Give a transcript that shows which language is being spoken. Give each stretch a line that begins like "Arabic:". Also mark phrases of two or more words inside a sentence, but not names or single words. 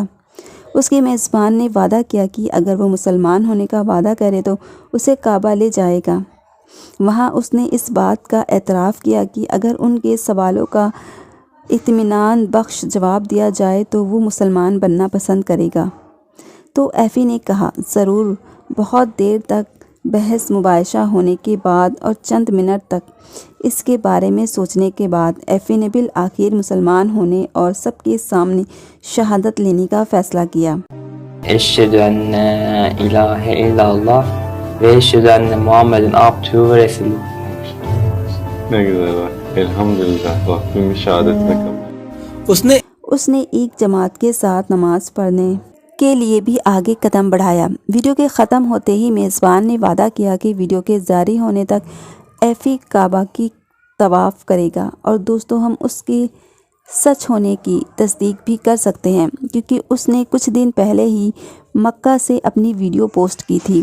Urdu: اس کے میزبان نے وعدہ کیا کہ اگر وہ مسلمان ہونے کا وعدہ کرے تو اسے کعبہ لے جائے گا۔ وہاں اس نے اس بات کا اعتراف کیا کہ اگر ان کے سوالوں کا اطمینان بخش جواب دیا جائے تو وہ مسلمان بننا پسند کرے گا۔ تو ایفی نے کہا، ضرور، بہت دیر تک بحث مباحثہ ہونے کے بعد اور چند منٹ تک اس کے بارے میں سوچنے کے بعد ایفی نے بالآخر مسلمان ہونے اور سب کے سامنے شہادت لینے کا فیصلہ کیا.
Arabic: أشهد أن لا إله إلا الله وأشهد أن محمدا عبده ورسوله.
Turkish: Ne güzel bak. Elhamdülillah. Rabbimin şehadetine kabul.
Urdu: اس نے ایک جماعت کے ساتھ نماز پڑھنے کے لیے بھی آگے قدم بڑھایا. ویڈیو کے ختم ہوتے ہی میزبان نے وعدہ کیا کہ ویڈیو کے جاری ہونے تک ایفی کعبہ کی طواف کرے گا. اور دوستو، ہم اس کی سچ ہونے کی تصدیق بھی کر سکتے ہیں، کیونکہ اس نے کچھ دن پہلے ہی مکہ سے اپنی ویڈیو پوسٹ کی تھی.